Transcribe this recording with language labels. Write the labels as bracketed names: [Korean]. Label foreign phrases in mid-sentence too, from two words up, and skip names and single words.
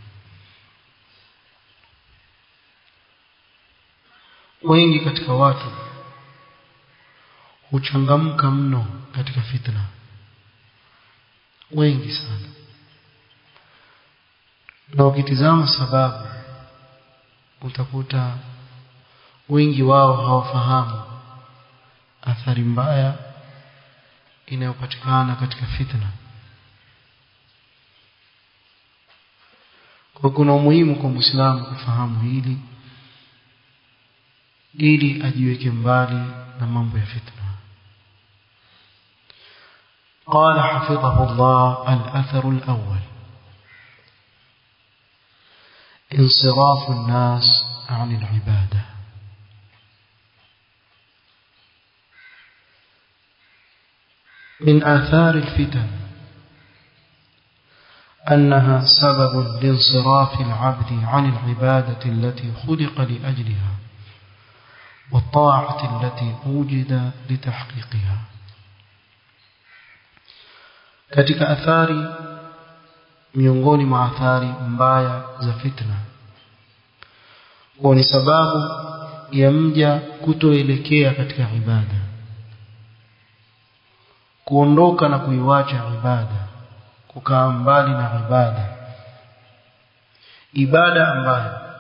[Swahili] Wengi katika watu huchangamka mno katika fitna, wengi sana, na ukitizama sababu utakuta wengi wao hawafahamu athari mbaya inayopatikana katika fitna. Kwa kuna umuhimu kwa Muislamu kufahamu hili ili ajiweke mbali na mambo ya fitna. [Arabic] قال حفظه الله: الأثر الأول انصراف الناس عن العبادة. من آثار الفتن أنها سبب لانصراف العبد عن العبادة التي خلق لأجلها والطاعة التي وجد لتحقيقها. [Swahili] katika athari miongoni mwa athari mbaya za fitna kwa ni sababu ya mja kutoelekea katika ibada, kuondoka na kuiwacha ibada, kukaa mbali na ibada ambayo